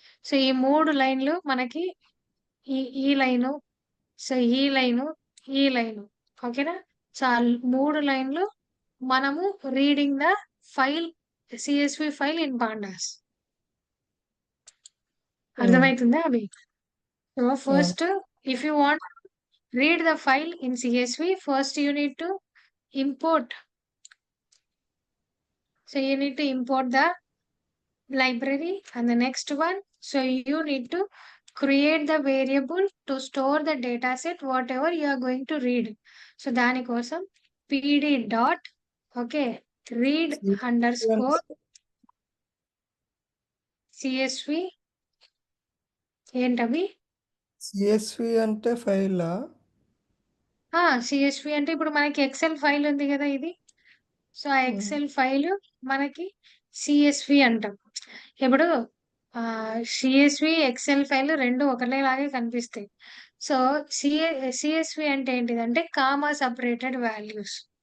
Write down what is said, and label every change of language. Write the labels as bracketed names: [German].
[Telugu] So ఈ 3 లైన్లు మనకి ఈ ఈ లైను, సో ఈ లైను, ఈ లైను. ఓకేనా? సో ఆ 3 లైన్లు [English] మనము reading the file CSV file in pandas. [Telugu] అర్థమవుతుందా అవి? [English] So first if you want to read the file in CSV, first you need to import. So you need to import the library, and the next one, so you need to create the variable to store the data set whatever you are going to read. So [Telugu] దాని కోసం [English] pd dot okay read underscore CSV [Telugu] ఏంటవి? CSV అంటే ఫైలా? CSV అంటే ఇప్పుడు మనకి XL file ఉంది కదా ఇది. సో ఆ ఎక్సెల్ ఫైల్ మనకి CSV అంటాం. ఇప్పుడు సిఎస్వి ఎక్సెల్ ఫైల్ రెండు ఒకటేలాగే కనిపిస్తాయి. సో సిఎస్వి అంటే ఏంటిదంటే కామా సపరేటెడ్ వాల్యూస్.